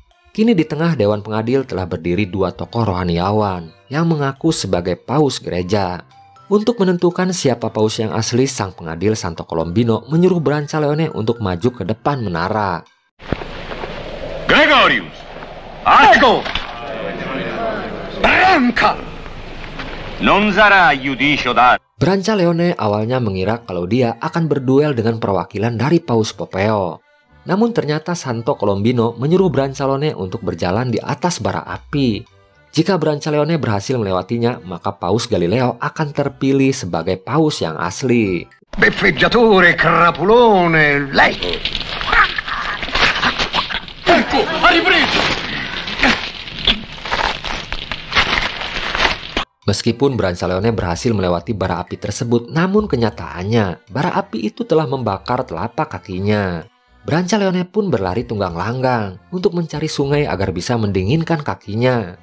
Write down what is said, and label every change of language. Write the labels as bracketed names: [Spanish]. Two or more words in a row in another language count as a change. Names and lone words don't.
[Indonesian] Kini di tengah Dewan Pengadil telah berdiri dua tokoh rohaniawan yang mengaku sebagai paus gereja. Untuk menentukan siapa paus yang asli, sang pengadil Santo Colombino menyuruh Brancaleone untuk maju ke depan menara. [Italian] Gregorius, Ecco! Branca! Non sarà giudicio da... [Indonesian] Brancaleone awalnya mengira kalau dia akan berduel dengan perwakilan dari Paus Popeo. Namun ternyata Santo Colombino menyuruh Brancaleone untuk berjalan di atas bara api. Jika Brancaleone berhasil melewatinya, maka Paus Galileo akan terpilih sebagai paus yang asli. [Italian] Beffeggiatore, crapulone, lei! Ecco, ha ripreso! [Indonesian] Meskipun Brancaleone berhasil melewati bara api tersebut, namun kenyataannya bara api itu telah membakar telapak kakinya. Brancaleone pun berlari tunggang langgang untuk mencari sungai agar bisa mendinginkan kakinya.